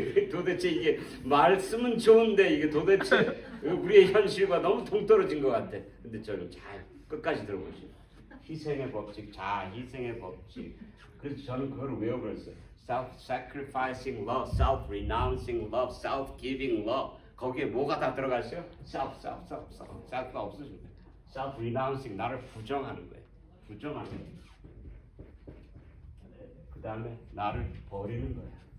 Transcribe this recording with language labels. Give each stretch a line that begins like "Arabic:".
Korean: 도대체 이게 말씀은 좋은데 이게 도대체 우리의 현실과 너무 동떨어진 것 같아. 근데 저는 잘 끝까지 들어보시죠. 희생의 법칙, 희생의 법칙. 그래서 저는 그걸 외워버렸어요.
English: Self-sacrificing love, self-renouncing love, self-giving love.
Korean: 거기에 뭐가 다 들어갔어요? self가 없어진 거예요. self-renouncing, 나를 부정하는 거예요. 부정하는 거예요. 그 다음에 나를 버리는 거예요.